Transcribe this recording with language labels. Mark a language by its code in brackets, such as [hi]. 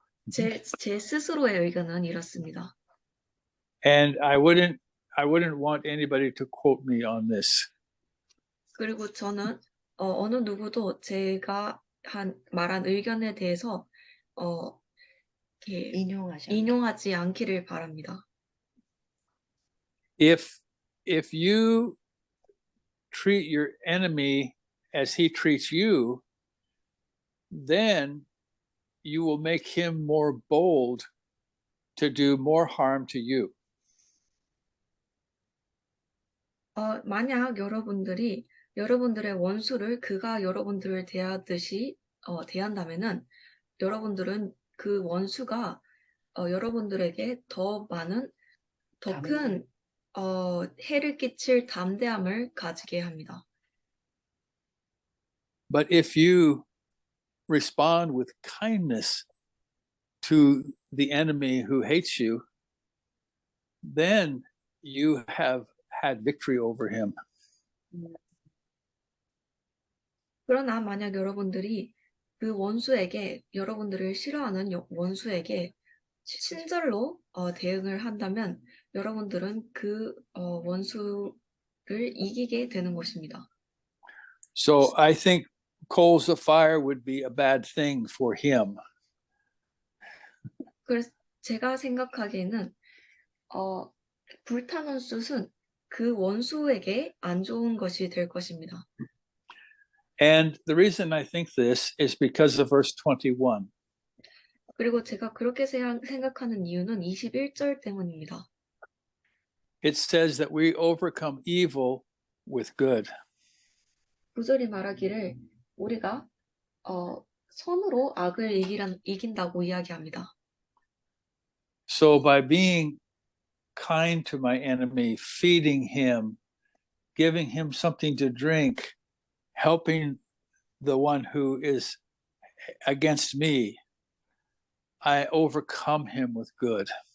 [ko] 제 스스로의 의견은 이렇습니다. [en] And I wouldn't want anybody to quote me on this. [ko] 그리고 저는 어느 누구도 제가 말한 의견에 대해서 이렇게 인용하지 않기를 바랍니다. [en] If you treat your enemy as he treats you, then you will make him more bold to do more harm to you. [ko] 만약 여러분들이 여러분들의 원수를 그가 여러분들을 대하듯이 대한다면은 여러분들은 그 원수가 여러분들에게 더 큰 해를 끼칠 담대함을 가지게 합니다. [en] But if you respond with kindness to the enemy who hates you, then you have had victory over him. [ko] 그러나 만약 여러분들이 그 원수에게 여러분들을 싫어하는 원수에게 친절로 대응을 한다면 여러분들은 그 원수를 이기게 되는 것입니다. [en] So I think coals of fire would be a bad thing for him. [ko] 그래서 제가 생각하기에는 불타는 숯은 그 원수에게 안 좋은 것이 될 것입니다. [en] And the reason I think this is because of verse 21. [ko] 그리고 제가 그렇게 생각하는 이유는 21절 때문입니다. [en] It says that we overcome evil with good. [ko] 구절이 말하기를 우리가 선으로 악을 이긴다고 이야기합니다. [en] So by being kind to my enemy, feeding him, giving him something to drink, helping the one who is against me, I overcome him with good.